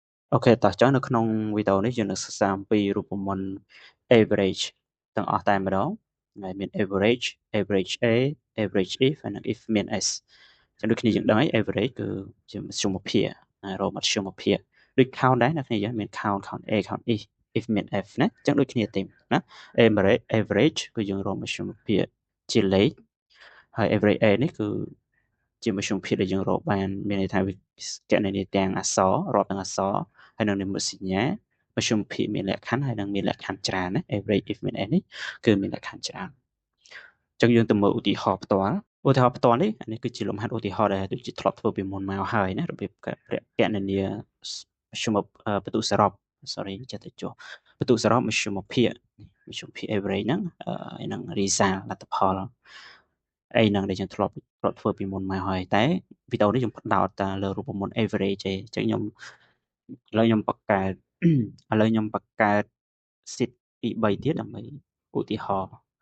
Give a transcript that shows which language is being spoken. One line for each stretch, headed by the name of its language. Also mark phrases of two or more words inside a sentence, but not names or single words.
Khmer: អូខេតោះចឹងនៅក្នុងវីដេអូនេះយើងនឹងសិក្សាអំពីរូបមន្ត average ទាំងអស់តែម្ដងហើយមាន average average A average if ហើយនិង if មាន s ចឹងដូចគ្នាយើងដឹងហើយ average គឺជាមធ្យមភាពរកមធ្យមភាពដូច count ដែរអ្នកគ្នាយើងមាន count A count if មាន f ណាចឹងដូចគ្នាទេណា average គឺយើងរកមធ្យមភាពជាលេខហើយ average A នេះគឺជាមធ្យមភាពដែលយើងរកបានមានន័យថាវាគណនាទាំងអក្ស ររាប់ទាំងអក្សរហើយនឹងនិមិត្តសញ្ញាមធ្យមភាពមានលក្ខខណ្ឌហើយនឹងមានលក្ខខណ្ឌច្រើនណា average if មាន n នេះគឺមានល ក្ខខណ្ឌច្រើនអញ្ចឹងយើងទៅមើលឧទាហរណ៍ផ្ទាល់ឧទាហរណ៍ផ្ទាល់នេះគឺជាលំហាត់ឧទាហរណ៍ដែលដូចជាធ្លា ប់ធ្វើពីមុនមកហើយណារបៀបគណនាមធ្យមបន្ទុសរុប sorry ចេះតែចុះបន្ទុសរុបមធ្យមភាព average ហ្នឹងហើយនឹង result លទ្ធផលអីហ្នឹងដែលយើងធ្លាប់ធ្វើពីមុនមកហើយតែវីដេអូនេះខ្ញុំផ្ដោតតែលើរូបមន្ត average ទេអញ្ចឹងខ្ញុំឥឡូវខ្ញុំបង្កើត sheet ទី3ទៀតដើម្បីឧទាហរណ៍